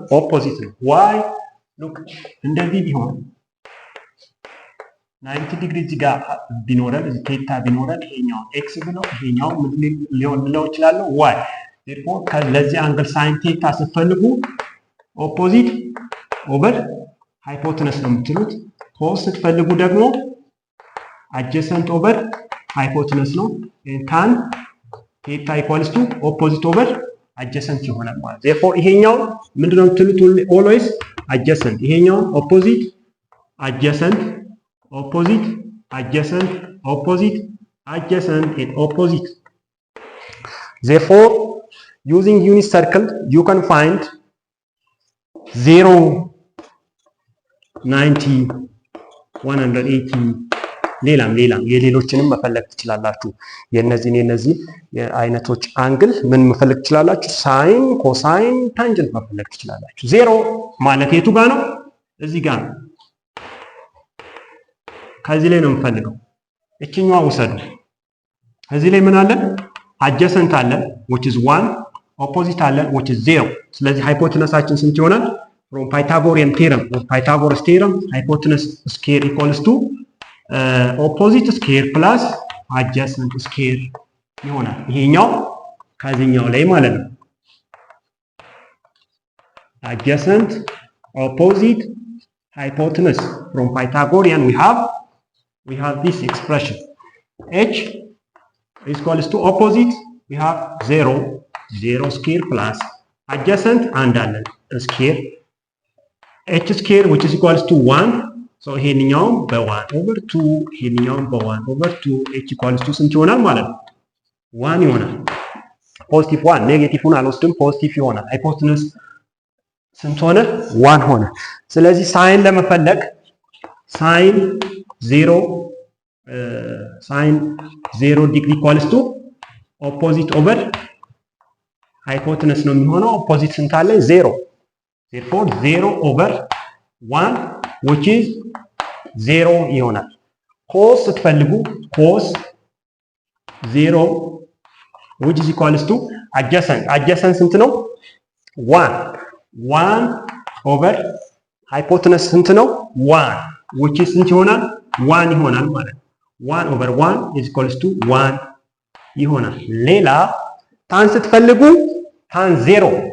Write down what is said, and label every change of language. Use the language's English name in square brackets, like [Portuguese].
[Amharic] opposite ነው። y look እንደዚህ ቢሆን 90 ዲግሪ እዚህ ጋር ቢኖረን እዚህ ቴታ ቢኖረን ይሄኛው x ብለው ይሄኛው ምን ሊሆን ይችላል? y therefore ለዚህ አንግል sin ቴታ ስትፈልጉ opposite over hypotenuse ነው የምትሉት። cos ስትፈልጉ ደግሞ adjacent over hypotenuse ነው። [English] tan theta equals to opposite over adjacent [Amharic] ይሆናል ማለት ነው። therefore ይሄኛው ምንድነው የምትሉት? [English] always adjacent፣ ይሄኛው opposite adjacent opposite adjacent opposite adjacent and opposite. therefore using unit circle you can find 0 90 180 [Amharic] ሌላም የሌሎችንም መፈለግ ትችላላችሁ። የነዚህ አይነቶች አንግል ምን መፈለግ ትችላላችሁ? ሳይን፣ ኮሳይን፣ ታንጀንት መፈለግ ትችላላችሁ። 0 ማለት የቱ ጋር ነው? እዚህ ጋር ነው። ከዚህ ላይ ነው የምፈልገው። እቺኛዋ ውሰዱ። እዚህ ላይ ምን አለ? አጀሰንት አለ [English] which is 1 [Amharic] ኦፖዚት አለ [English] which is 0። [Amharic] ስለዚህ ሃይፖቴነሳችን ስንት ይሆናል? [English] from Pythagorean theorem or Pythagoras theorem hypotenuse square equals to opposite square plus adjacent square ይሆናል። [Amharic] ይሄኛው ከዚህኛው ላይ ማለት ነው። [English] adjacent opposite hypotenuse from Pythagorean we have this expression h is equals to opposite we have 0 square plus adjacent and square h square which is equals to 1 so [Amharic] ይሄንኛው በ1 over 2 ይሄንኛው በ1 over 2 [English] h equals to [Amharic] ስንት ይሆናል ማለት ነው? 1 ይሆናል። ፖዚቲቭ 1 ኔጌቲቭን አልወስድም፣ ፖዚቲቭ ይሆናል። ሃይፖቴነስ ስንት ሆነ? 1 ሆነ። ስለዚህ ሳይን ለመፈለግ ሳይን 0 ዲግሪ [English] ኢኳልስ ቱ ኦፖዚት ኦቨር ሃይፖቴነስ [Amharic] ነው የሚሆነው። ኦፖዚት ስንት አለ? [English] 0 therefore 0 over 1 which is 0 ይሆናል። cos ስትፈልጉ cos 0 which is equals to adjacent [Amharic] ስንት ነው? 1 over hypotenuse ስንት ነው? 1 which is ስንት ይሆናል? 1 ይሆናል ማለት ነው። [English] 1 over 1 is equals to 1 [Amharic] ይሆናል። ሌላ ታን ስትፈልጉ ታን 0